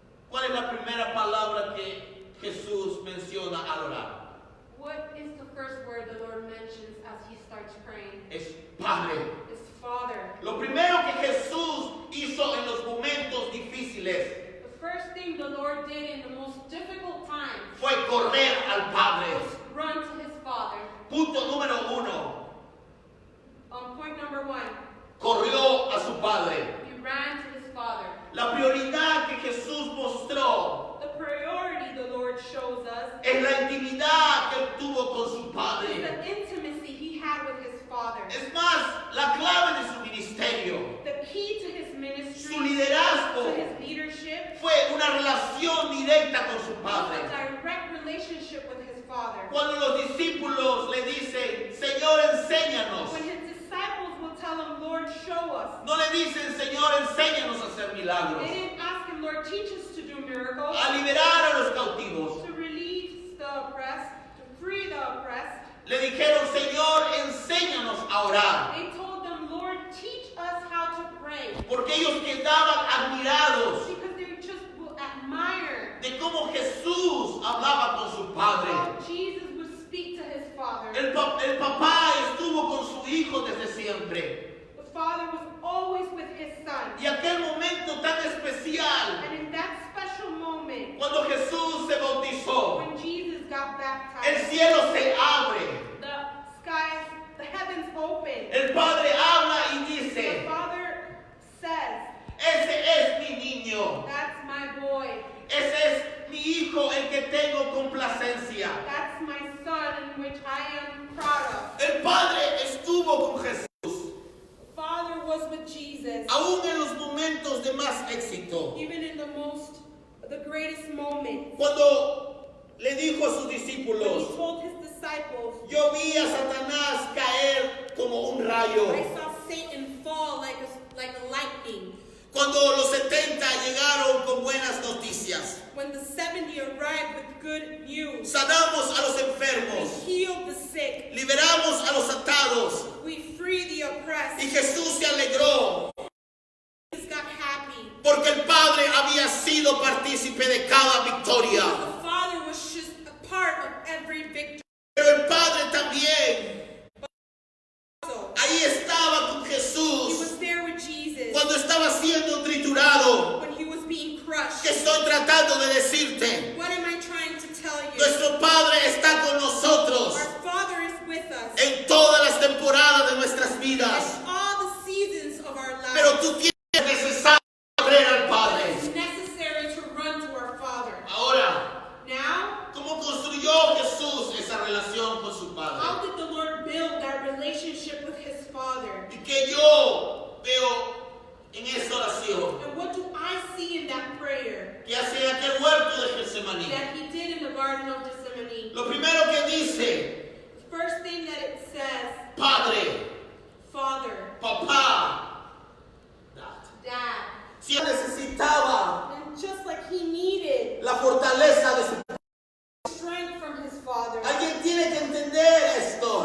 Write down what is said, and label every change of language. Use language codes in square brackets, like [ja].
[es] ¿cuál es la primera palabra que Jesús menciona al orar? [en] what is the first word the Lord mentions as he starts praying? [es] Es Padre. [en] It's Father. [es] Lo primero que Jesús hizo en los momentos difíciles [en] The first thing the Lord did in the most difficult times [es] fue correr al Padre. [en] was run to his Father. [es] Punto número 1. [en] Point number 1, [es] Corrió a su Padre. [en] he ran to his Father. [es] La prioridad que Jesús mostró [en] The priority the Lord shows us [es] es la intimidad que él tuvo con su [en] is [es] Padre. [en] the intimacy he had with his Father. [es] Es más, la clave de su ministerio, [en] The key to his [es] su [en] ministry, [es] liderazgo, [en] to his leadership, [es] fue una relación directa con su [en] was [es] Padre. [en] a direct relationship with his Father. [es] Cuando los discípulos le dicen, Señor, enséñanos, [en] When his disciples will tell him, Lord, show us, [es] no le dicen, Señor, enséñanos a hacer milagros, [en] they didn't ask him, Lord, teach us to do miracles, [es] a liberar a los cautivos. [en] to release the oppressed, to free the oppressed. [es] Le dijeron, Señor, enséñanos a orar. [en] They told them, Lord, teach us how to pray. [es] Porque ellos quedaban admirados [en] Because they just will admire [es] de cómo Jesús hablaba con su Padre. [en] how Jesus would speak to his Father. [es] El papá estuvo con su hijo desde siempre. [en] The Father was always with his Son. [es] Y aquel momento tan especial, [en] And in that special moment, [es] cuando Jesús se bautizó, [en] when Jesus got [es] el [en] baptized, [es] cielo se abre. [en] the skies, the heavens opened. [es] El Padre habla y [en] The [es] dice, [en] Father says, [es] ese es mi niño, [en] that's my boy. [es] ese es mi hijo el que tengo complacencia. [en] That's my son in which I am proud of. [es] El Padre estuvo con Jesús, [en] The Father was with Jesus. [es] aún en los momentos de más éxito. [en] Even in the greatest moment. [es] Cuando le dijo a sus [en] When [es] discípulos, [en] he told his disciples, [es] yo vi a Satanás caer como un rayo. [en] I saw Satan fall like a lightning. [es] Cuando los 70 llegaron con buenas noticias, [en] When the 70 arrived with good news, [es] sanamos a los [en] we [es] enfermos, [en] healed the sick, [es] liberamos a los atados, [en] we freed the oppressed. [es] y Jesús se alegró [en] Jesus got happy. [es] porque el Padre había sido partícipe de cada victoria. [en] The Father was just a part of every victory. [es] Pero el Padre también [en] Also, [es] ahí estaba con [en] he [es] Jesús [en] was there with Jesus [es] cuando estaba siendo triturado. [en] when he was being crushed. [es] ¿Qué estoy tratando de decirte? [en] What am I trying to tell you? [es] Nuestro Padre está con nosotros [en] Our Father is with us [es] en todas las temporadas de nuestras vidas. [en] in all the seasons of our [es] Pero [en] lives. [es] tú tienes necesario correr al Padre. [en] It's necessary to run to our Father. [es] Ahora, [en] Now, [es] ¿cómo construyó Jesús esa relación con su [en] how [es] Padre? [en] did the Lord build that relationship with his Father? [es] Y que yo veo en esa oración [en] And what do I see in that prayer [es] que hace en aquel huerto de Getsemaní. [en] that he did in the Garden of Gethsemane? [es] Lo primero que dice, [en] The first thing that it says, [es] Padre, [en] Father, [es] papá, [en] Dad. [es] si él necesitaba [en] And just like he needed [es] la fortaleza de su [en] strength from his Father, [es] Alguien tiene que entender esto.